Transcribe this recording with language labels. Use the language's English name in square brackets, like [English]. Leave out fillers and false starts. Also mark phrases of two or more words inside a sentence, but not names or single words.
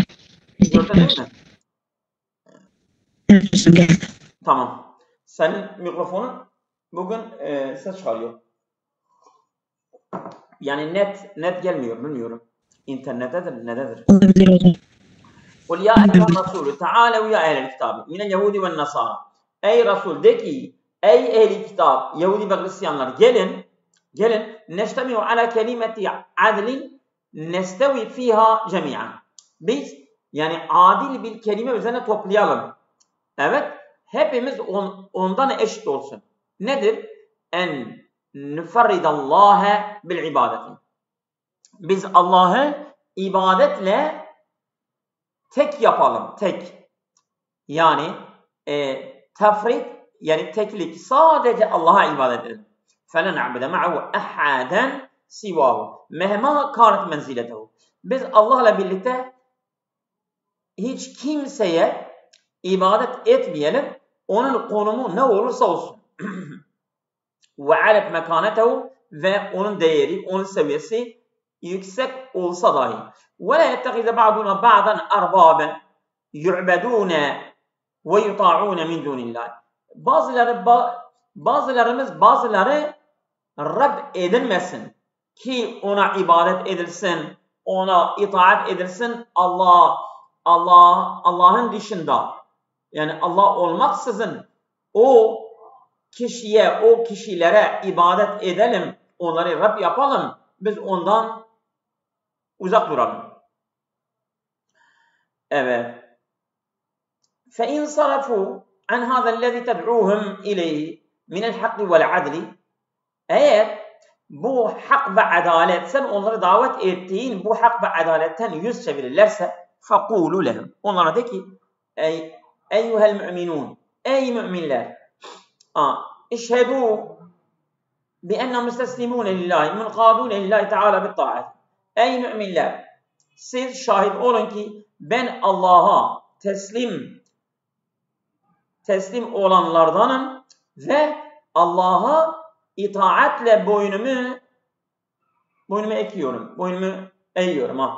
[Turkish] Gördünüz mü? Evet hocam geldi. Tamam. Senin mikrofonun bugün ses çıkarıyor. Yani net gelmiyor, bilmiyorum. İnternetedir, nededir? Olabilir hocam. [Arabic] قُلْ يَا اَيُّهَا الرَّسُولُ تَعَالَوْا يَا اَهْلَ الْكِتَابِ مِنَ الْيَهُودِ وَالنَّصَارَى. [Turkish] Ey Resul de ki, ey ehli kitap, Yahudi ve Hristiyanlar gelin, [Arabic] نجتمع على كلمة عدل نستوي فيها جميعا. [Turkish] Biz yani adil bir kelime üzerine toplayalım. Evet, hepimiz ondan eşit olsun. Nedir? [Arabic] أن نفرد الله بالعبادة. [Turkish] Biz Allah'ı ibadetle tek yapalım, tek. Yani tefrit, yani teklik, sadece Allah'a ibadet edelim. [Arabic] فَلَنَعْبُدَ مَعَهُ اَحَّادًا سِوَاهُ مَهْمَا كَانَتْ مَنْزِلَتَهُ. [Turkish] Biz Allah'la birlikte hiç kimseye ibadet etmeyelim, onun konumu ne olursa olsun. [Arabic] وَعَلَتْ مَكَانَتَهُ [Turkish] ve onun değeri, onun seviyesi yüksek olsa dahi. [Arabic] وَلَا يَتَّخِذَ بَعْضُنَا بَعْضًا أَرْبَابًا يُعْبَدُونَ وَيُطَاعُونَ مِنْ دُونِ اللّٰهِ. [Turkish] Bazıları Rab edilmesin ki ona ibadet edilsin, ona itaat edilsin Allah'ın dışında. Yani Allah olmaksızın o kişilere ibadet edelim, onları Rab yapalım, biz ondan uzak duralım. Evet. [Arabic] فَاِنْ صَرَفُوا عَنْ هَذَا الَّذِي تَدْعُوهُمْ اِلَيْهِ مِنَ الْحَقِّ وَالْعَدْلِ. [Turkish] Eğer bu hak ve adalet, sen onları davet ettiğin bu hak ve adaletten yüz çevirirlerse [Arabic] فَقُولُوا لَهُمْ. [Turkish] Onlara de ki, [Arabic] أيها المؤمنون, [Turkish] ey müminler, [Arabic] اشهدوا بأنا مستسلمون لله منقادون لله تعالى بالطاعة. [Turkish] Ey müminler, siz şahit olun ki ben Allah'a teslim olanlardanım ve Allah'a itaatle boynumu eğiyorum.